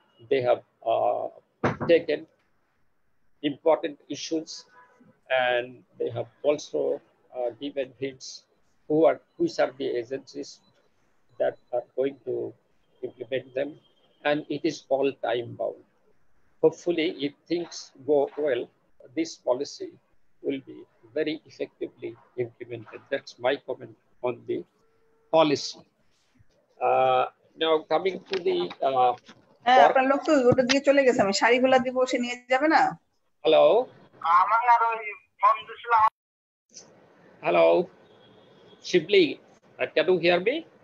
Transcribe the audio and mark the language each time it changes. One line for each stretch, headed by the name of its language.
English: They have taken important issues, and they have also given hints which are the agencies that are going to implement them, and it is all time bound. Hopefully, if things go well, this policy will be very effectively implemented. That's my comment on the policy. Now coming to the
Bangla: আপনার লোক তো ওটা দিয়ে চলে গেছে, আমি শাড়িগুলা দিব, সে নিয়ে যাবে না?
English: Hello. Hello, Shibli, can you hear me?